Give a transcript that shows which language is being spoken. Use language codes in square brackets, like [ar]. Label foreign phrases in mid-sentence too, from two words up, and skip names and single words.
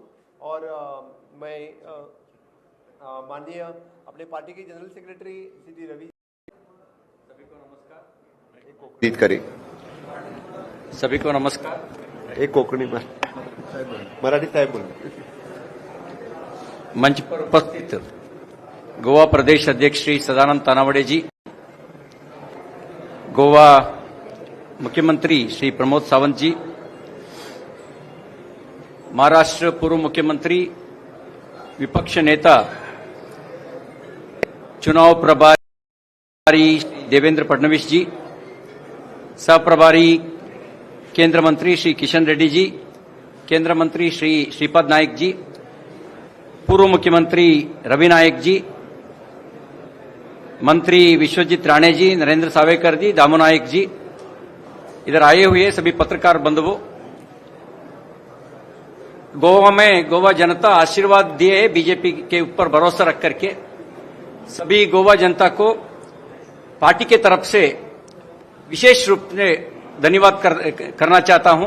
[hi] और मैं माननीय अपने पार्टी के [en] general secretary [hi] सिटी रवि, सभी को नमस्कार। एक करें, सभी को नमस्कार। एक कोकणी में मराठी साहेब बोल। मंच पर उपस्थित गोवा प्रदेश अध्यक्ष श्री सदानंद तानावडे जी, गोवा मुख्यमंत्री श्री प्रमोद सावंत जी, महाराष्ट्र पूर्व मुख्यमंत्री विपक्ष नेता चुनाव प्रभारी देवेंद्र फडणवीस जी, सह प्रभारी केंद्र मंत्री श्री किशन रेड्डी जी, केंद्र मंत्री श्री श्रीपद नायक जी, पूर्व मुख्यमंत्री रवि नायक जी, मंत्री विश्वजीत राणे जी, नरेंद्र सावेकर जी, दामो नायक जी, इधर आए हुए सभी पत्रकार बंधुओं, गोवा में गोवा जनता आशीर्वाद दिए बीजेपी के ऊपर भरोसा रख करके। सभी गोवा जनता को पार्टी के तरफ से विशेष रूप से धन्यवाद करना चाहता हूं।